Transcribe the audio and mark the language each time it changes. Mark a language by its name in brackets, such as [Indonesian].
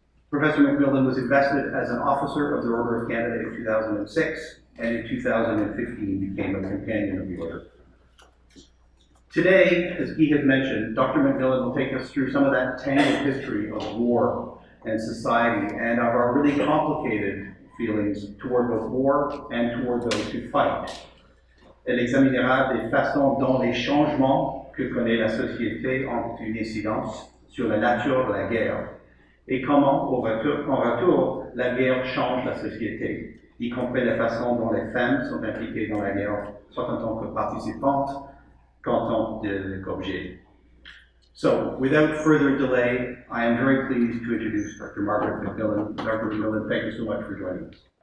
[English] Professor MacMillan was invested as an officer of the Order of Canada in 2006, and in 2015 became a companion of the Order. Today, as Guy has mentioned, Dr. MacMillan will take us through some of that tangled history of war and society and of our really complicated feelings toward both war and toward those who fight. [French] Elle examinera des façons dont les changements que connaît la société ont une incidence sur la nature de la guerre et comment, en retour, la guerre change la société, y compris la façon dont les femmes sont impliquées dans la guerre, soit en tant que participantes qu'en tant qu'objet. [English] So, without further delay, I am very pleased to introduce Dr. Margaret MacMillan. Dr. MacMillan, thank you so much for joining us.